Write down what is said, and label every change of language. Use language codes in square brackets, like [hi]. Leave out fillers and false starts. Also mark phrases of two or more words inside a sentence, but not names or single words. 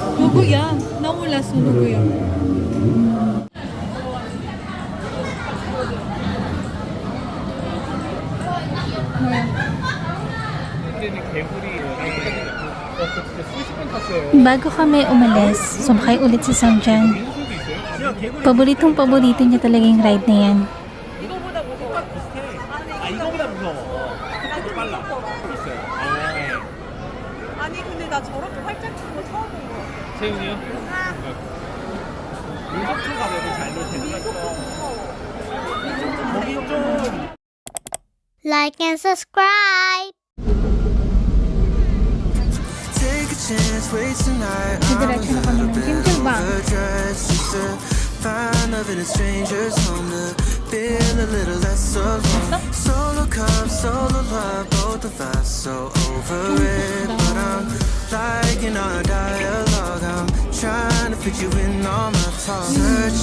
[ko] 누구야? 나 몰랐어 누구야. [tl] Bago kami umalis, sumakay ulit si Sam dyan. Paboritong-paborito niya talaga yung ride na yan. [ko] 이거보다 무서워. 비슷해. 아, 이거보다 무서워. 속도도 빨라. 있어요. 아니 근데 나 저렇게 활짝 핀거 처음 본 거야. 세훈이요? 윤석초가 그래도 잘 놀 텐데. 거기 좀. [en] Like and subscribe. Take a chance, wait tonight. [tl] Didiretso na kami ng Kimchilbang. [en] Find love in a stranger's home to feel a little less alone. Solo cup, solo love, both of us so over it. But I'm liking our dialogue. I'm trying to fit you in all my talk.